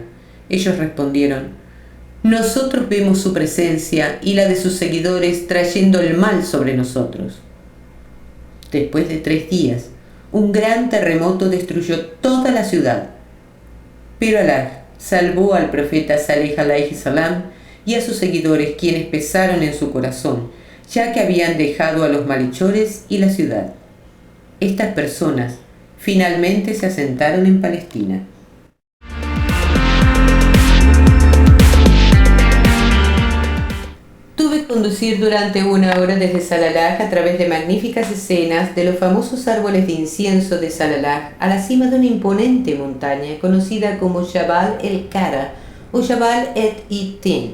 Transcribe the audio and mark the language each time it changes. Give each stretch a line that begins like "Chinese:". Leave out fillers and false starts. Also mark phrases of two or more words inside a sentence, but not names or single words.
Spanish: Ellos respondieron: nosotros vemos su presencia y la de sus seguidores trayendo el mal sobre nosotros. Después de 3 días, un gran terremoto destruyó toda la ciudad. Pero Alá salvó al profeta Saleh
Arabic: عليه السلام
Spanish: y a sus seguidores, quienes pesaron en su corazón, ya que habían dejado a los malhechores y la ciudad. Estas personas finalmente se asentaron en Palestina. Tuve que conducir durante 1 hora desde Salalah a través de magníficas escenas de los famosos árboles de incienso de Salalah a la cima de una imponente montaña conocida como Jabal el-Kara o Jabal et-Itin.